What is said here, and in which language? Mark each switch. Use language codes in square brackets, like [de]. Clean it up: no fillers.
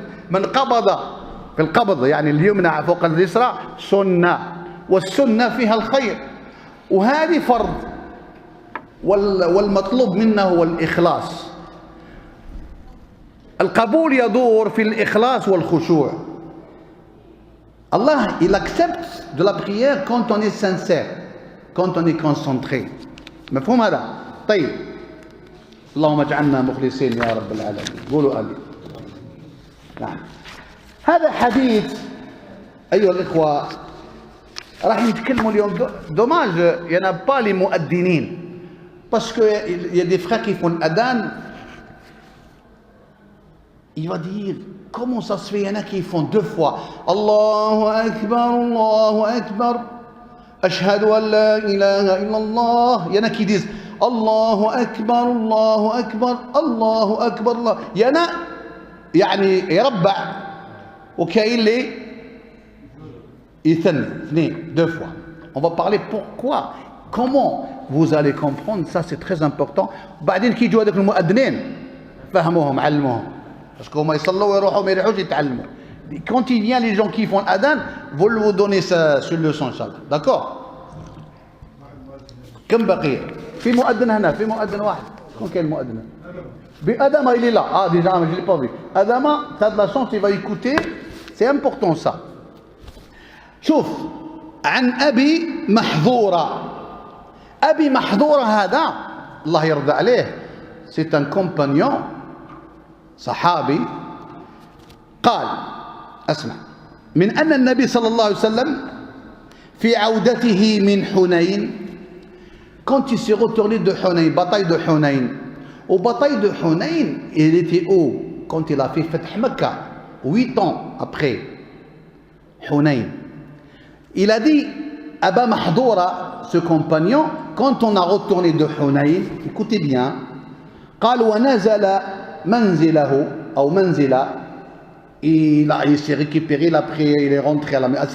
[ar] من قبض في القبض يعني اليمنى فوق اليسرى سنة, والسنة فيها الخير, وهذه فرض, والمطلوب منه هو الإخلاص. القبول يدور في الإخلاص والخشوع. [fr] Allah, il accepte de la prière quand on est sincère, quand on est concentré. [ar] مفهوم هذا؟ طيب. اللهم اجعلنا مخلصين يا رب العالمين. قولوا آمين. نعم. هذا حديث أيها الإخوة راح نتكلموا اليوم. [fr] دوماج il n'y en a pas les مؤذنين, parce que il y a des frères qui font l'adhan. Il va dire, comment ça se fait, il y en a qui font 2 fois. [ar] Allahu Akbar, Ashhadu an la ilaha illallah. [fr] Il y en a qui disent, [ar] Allahu Akbar, Allahu Akbar, Allah. [fr] Il y en a, [ar] يعني يربع, وكاين اللي يثني [fr] 2 fois. On va parler pourquoi, comment vous allez comprendre, ça c'est très important. [ar] بعدين كي يجوا هذوك المؤذنين فهموهم علموهم. [fr] Parce que [ar] هما يصلوا ويروحوا ما يروحوش يتعلموا. [fr] Quand il vient les gens qui font l'adhan, vous donner cette leçon inchallah. D'accord? [ar] كم بقية؟ في مؤذن هنا, في مؤذن واحد. شكون كاين المؤذن؟ بأدم [fr] il est là. Ah déjà je l'ai pas vu. Adama, tu as de la chance, tu vas écouter. C'est important ça. [ar] شوف, عن أبي محظورة. أبي محظورة هذا الله يرضى عليه, [fr] c'est un compagnon [ar] صحابي. قال, اسمع, من أن النبي صلى الله عليه وسلم في عودته من حنين, [fr] quand il s'est retourné de Hunayn, [ar] bataille de Hunayn. [fr] Au bataille de Hunayn, il était où? Quand il a fait Fath Mecca, 8 ans après Hunayn. Il a dit, Aba Mahdoura, ce compagnon, quand on a retourné de Hunayn, écoutez bien, [ar] قال ونزل منزله أو منزله, [fr] il s'est récupéré, il a pris, il est rentré à la Mecque.